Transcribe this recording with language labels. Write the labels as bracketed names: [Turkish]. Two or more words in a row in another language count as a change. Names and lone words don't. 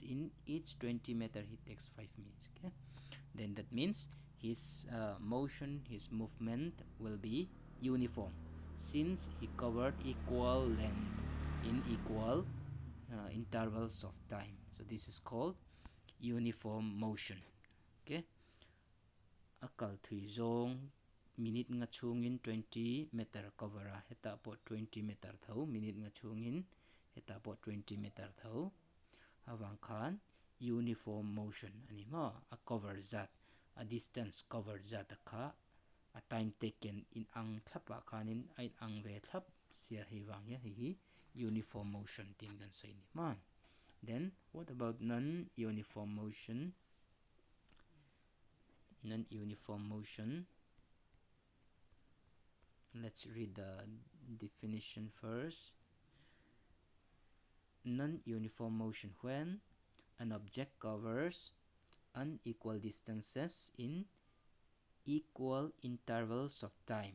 [English] In each 20 meter he takes 5 minutes. Okay, then that means his motion, his movement will be uniform since he covered equal length in equal intervals of time. So this is called uniform motion. [Mizo] Okay, akal thui zong minute nga chungin 20 meter cover heta po 20 meter thau minute nga chungin heta po 20 meter thau hawang khan [English] uniform motion [Mizo] ani ma a cover zat a [English] distance covered [Mizo] zat kha a [English] time taken [Mizo] in ang thapa khanin ai ang ve thap sia hi wang ya hi [English] uniform motion [Mizo] ting dan sai ni ma. [English] Then what about non-uniform motion? Non-uniform motion, let's read the definition first. Non-uniform motion, when an object covers unequal distances in equal intervals of time.